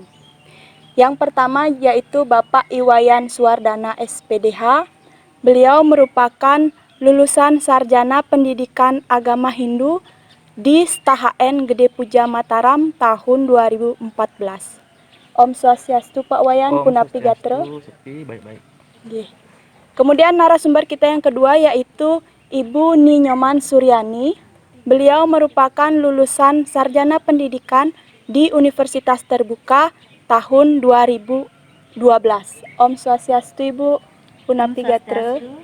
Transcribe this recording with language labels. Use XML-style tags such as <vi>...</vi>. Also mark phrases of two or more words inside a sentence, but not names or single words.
<id>Yang pertama yaitu Bapak Iwayan Suwardana SPDH. Beliau merupakan lulusan Sarjana Pendidikan Agama Hindu di STHN Gede Puja Mataram tahun 2014. Om Swastiastu Pak Wayan,</id> <ban>Punapi Gatra.</ban> <id>Sepi, baik-baik. Kemudian narasumber kita yang kedua yaitu Ibu Ninyoman Suryani. Beliau merupakan lulusan Sarjana Pendidikan di Universitas Terbuka tahun 2012. Om Swastiastu Ibu,</id> <ban>Punapi Gatra.</ban>